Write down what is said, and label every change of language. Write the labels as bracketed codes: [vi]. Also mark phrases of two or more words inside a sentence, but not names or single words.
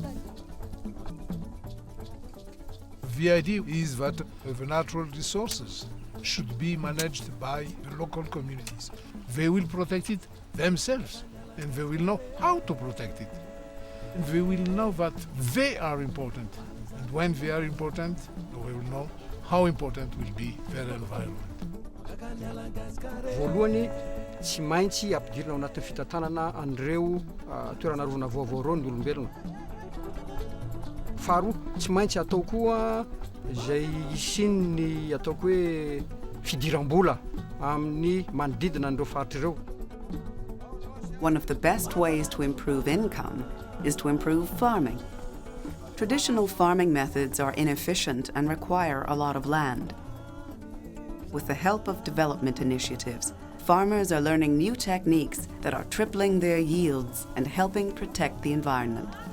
[en] The idea is that the natural resources should be managed by the local communities. They will protect it themselves, and they will know how to protect it. And they will know that they are important. And when they are important, they will know how important will be their environment. [mg] Voalohany tsy maintsy ampidirina ao anatin'ny fitantanana an'ireo toerana rona vaovao reo ny olombelona. Faharoa tsy maintsy atao koa izay isin'ny ataoko hoe fidiram-bola amin'ny manodidina an'ireo faritra ireo. [en] One of the best ways to improve income is to improve farming. Traditional farming methods are inefficient and require a lot of land. With the help of development initiatives, farmers are learning new techniques that are tripling their yields and helping protect the environment.